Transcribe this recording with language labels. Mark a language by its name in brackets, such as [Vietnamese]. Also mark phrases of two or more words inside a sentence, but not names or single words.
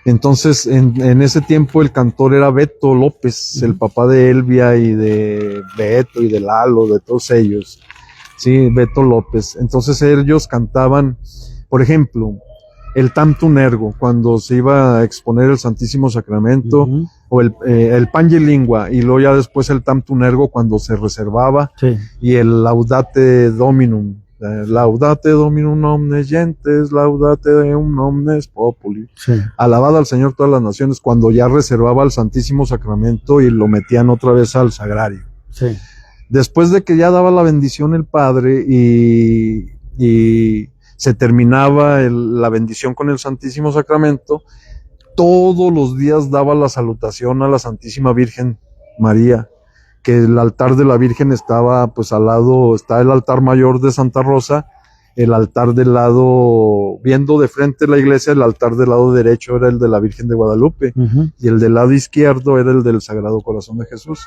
[Spanish] Entonces, en ese tiempo el cantor era Beto López, el papá de Elvia y de Beto y de Lalo, de todos ellos. Sí, Beto López. Entonces ellos cantaban, por ejemplo, el Tantum Ergo, cuando se iba a exponer el Santísimo Sacramento, o el Pange Lingua, y luego ya después el Tantum Ergo cuando se reservaba, Sí. y el Laudate Dominum. [Latin] Laudate Dominum omnes gentes, laudate deum omnes populi. [Spanish] Sí. Alabado al Señor todas las naciones, cuando ya reservaba el Santísimo Sacramento y lo metían otra vez al sagrario. Sí. Después de que ya daba la bendición el Padre y se terminaba la bendición con el Santísimo Sacramento, todos los días daba la salutación a la Santísima Virgen María, que el altar de la Virgen estaba pues al lado, está el altar mayor de Santa Rosa, el altar del lado, viendo de frente la iglesia, el altar del lado derecho era el de la Virgen de Guadalupe, y el del lado izquierdo era el del Sagrado Corazón de Jesús.